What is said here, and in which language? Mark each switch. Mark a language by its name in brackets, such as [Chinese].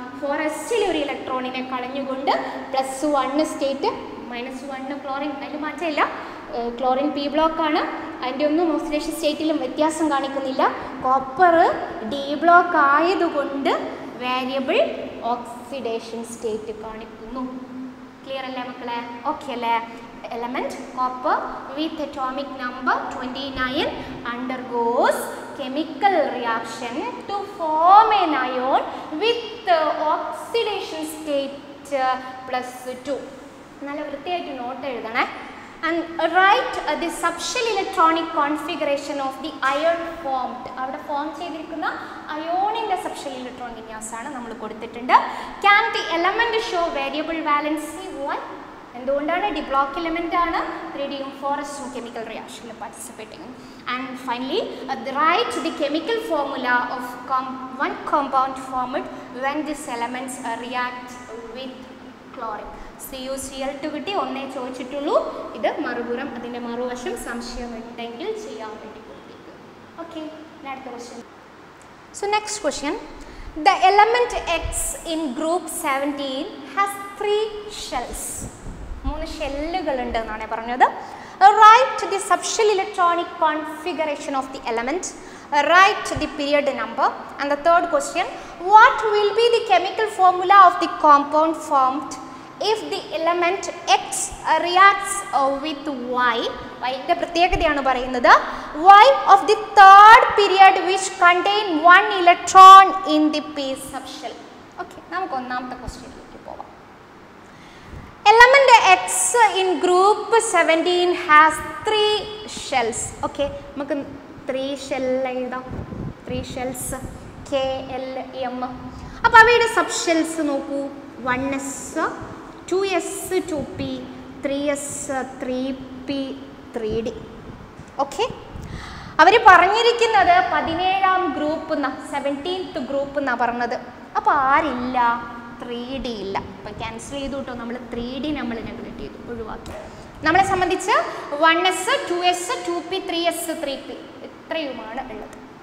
[Malayalam] 4s ഒരു ഇലക്ട്രോണിനെ കളഞ്ഞുകൊണ്ട് +1 state, -1 chlorine, അതിൽ മാറ്റമില്ല. ക്ലോറിൻ P ബ്ലോക്കാണ്, അതിൻ്റെ ഒന്നും ഓക്സിഡേഷൻ സ്റ്റേറ്റിലും വ്യത്യാസം കാണിക്കുന്നില്ല. കോപ്പർ D ബ്ലോക്ക് ആയതുകൊണ്ട് വേരിയബിൾ ഓക്സിഡേഷൻ സ്റ്റേറ്റ് കാണിക്കുന്നു. ക്ലിയർ അല്ലേ മക്കളെ? ഓക്കെ അല്ലേ? [English] Element copper with atomic number 29 undergoes chemical reaction to form an ion with oxidation state +2. [Malayalam] നല്ല വൃത്തിയായിട്ട് not എഴുതണേ. [English] And write the subshell electronic configuration of the ion formed. [Malayalam] അവിടെ form ചെയ്തിരിക്കുന്ന അയോണിൻ്റെ subshell electron വിന്യാസമാണ് നമ്മൾ കൊടുത്തിട്ടുണ്ട്. [English] Can the element show variable valency? Why? [Malayalam] എന്തുകൊണ്ടാണ്? D block element ആണ്. 3Dയും 4s chemical റിയാക്ഷനിൽ participate ചെയ്യും. [English] And finally write the chemical formula of one compound formed when these elements react with chlorine. [Malayalam] CuCl2 കിട്ടി, ഒന്നേ ചോദിച്ചിട്ടുള്ളൂ. ഇത് മറുപുറം, അതിൻ്റെ മറുവശം സംശയമുണ്ടെങ്കിൽ ചെയ്യാൻ വേണ്ടി കൊടുത്തിരിക്കും. ഓക്കെ, അടുത്ത question. [English] So next question. The element X in group 17 has 3 shells. [Malayalam] 3 ഷെല്ലുകൾ ഉണ്ട് എന്നാണ് പറഞ്ഞത്. [English] Write the subshell electronic configuration of the element. Write the period number. And the third question, what will be the chemical formula of the compound formed if the element X reacts with Y? [Malayalam] Y-ന്റെ പ്രത്യേകതയാണ് പറയുന്നത്. [English] Y of the third period which contain 1 electron in the P subshell. [Malayalam] Okay, നമുക്ക് ഒന്നാമത്തെ ക്വസ്റ്റ്യനിലേക്ക് പോവാം. [English] Element X in group 17 has 3 shells. [Malayalam] Okay, നമുക്ക് 3 shell എഴുതാം. 3 shells KLM. അപ്പോൾ അവയുടെ സബ്ഷെൽസ് നോക്കൂ. 1s 2s 2p 3s 3p 3d. Okay, അവർ പറഞ്ഞിരിക്കുന്നത് 17ാം ഗ്രൂപ്പ് എന്നാ, 17th ഗ്രൂപ്പ് എന്നാണ് പറഞ്ഞത്. അപ്പോൾ ആരില്ല? 3d ഇല്ല. അപ്പോൾ ക്യാൻസൽ ചെയ്തു കേട്ടോ. നമ്മൾ 3d നമ്മൾ നെഗ്ലക്ട് ചെയ്തു, ഒഴിവാക്കി. നമ്മളെ സംബന്ധിച്ച് 1s 2s 2p 3s 3p ഇത്രയുമാണ് ഉള്ളത്.